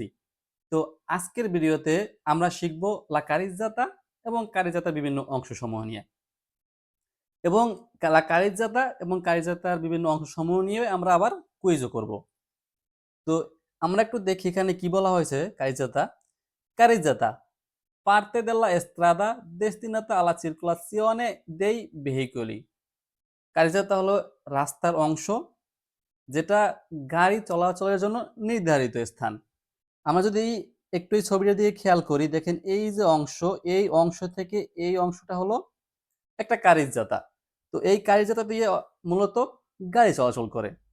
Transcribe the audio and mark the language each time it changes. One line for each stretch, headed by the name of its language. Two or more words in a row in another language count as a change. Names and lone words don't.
Bangla: তো আজকের ভিডিওতে আমরা শিখব
Italian: la carreggiata
Bangla: এবং কারিজ্জাতার বিভিন্ন অংশসমূহ নিয়ে। এবং
Italian: la carreggiata
Bangla: এবং কারিজ্জাতার বিভিন্ন অংশসমূহ নিয়ে আমরা আবার কুইজও করব। তো আমরা একটু দেখি এখানে কি বলা হয়েছে কারিজ্জাতা।
Italian: কারিজ্জাতা parte della strada destinata alla circolazione dei veicoli।
Bangla: কারিজাতা হলো রাস্তার অংশ যেটা গাড়ি চলাচলের জন্য নির্ধারিত স্থান। আমরা যদি একটু এই ছবিটা দিয়ে খেয়াল করি, দেখেন এই যে অংশ, এই অংশ থেকে এই অংশটা হলো একটা কারিজাতা। তো এই কারিজাতা দিয়ে মূলত গাড়ি চলাচল করে।